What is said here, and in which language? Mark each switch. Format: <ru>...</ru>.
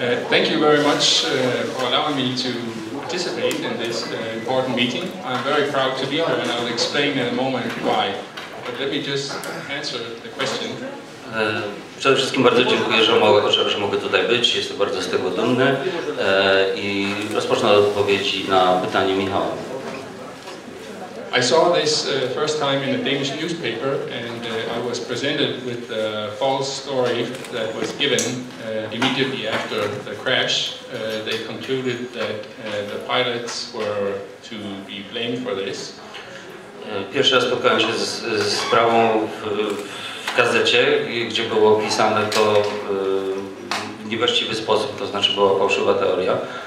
<en>Thank you very much for allowing me to participate in this important meeting. I'm very proud to be here and I'll explain in a moment why. But let me just answer the question.</en> <pl>Przede wszystkim bardzo dziękuję, że mogę tutaj być. Jestem bardzo z tego dumny i rozpocznę od odpowiedzi na pytanie Michała.</pl> <en>I saw this first time in a Danish newspaper and I was presented with a false story that was given immediately after the crash. They concluded that the pilots were to be blamed for this.</en> <pl>Pierwszy raz spotkałem się z sprawą w gazecie, gdzie było opisane to w niewłaściwy sposób, to znaczy była fałszywa teoria.</pl>